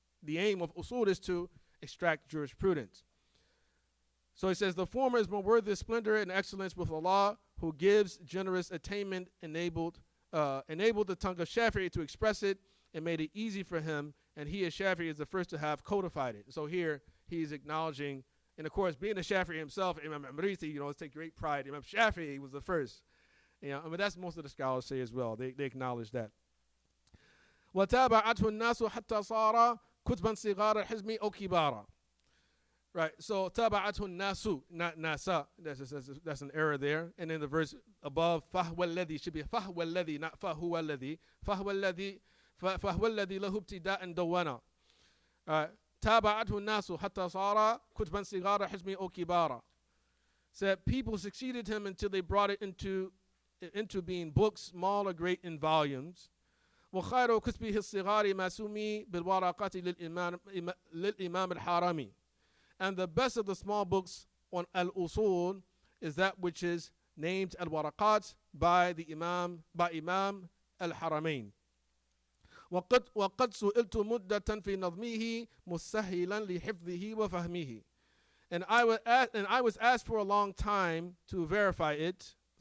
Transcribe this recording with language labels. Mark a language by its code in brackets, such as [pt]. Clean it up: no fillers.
[en] The aim of usul is to extract jurisprudence. So he says, the former is more worthy of splendor and excellence with Allah, who gives generous attainment, enabled the tongue of Shafi'i to express it and made it easy for him, and he as Shafi'i is the first to have codified it. So here he's acknowledging, and of course, being a Shafi'i himself, Imam Amriti, let's take great pride. Imam Shafi'i was the first. I mean, that's most of the scholars say as well. They acknowledge that. [ar] وَتَابَعَتْهُ النَّاسُ حَتَّى صَارَ كُتْبًا صِغَارَ الْحِزْمِ أَوْ كِبَارًا. [en] Right, so [ar] تَابَعَتْهُ النَّاسُ, [en] not nasa. That's an error there. And then the verse above, [ar] فَهْوَ الَّذِي, [en] should be فَهْوَ الَّذِي, not فَهُوَ الَّذِي. [ar] فَهْوَ الَّذِي لَهُ ابْتِدَاءً دَوَّنَا. تَابَعَتْهُ النَّاسُ حَتَّى صَارَ كُتْبًا صِغَارَ الْحِزْمِ أَوْ كِبَارًا. [en] Said people succeeded him until they brought it into being books, small or great in volumes. [ar] وخير كتبه الصغار ما سمي بالورقات للإمام الحرامي. [en] And the best of the small books on Al-Usul is that which is named Al-Waraqat by Imam Al-Haramain. [ar] وقد سئلت مدة في نظمه مسهلا لحفظه وفهمه. [en] And I was asked for a long time to versify it.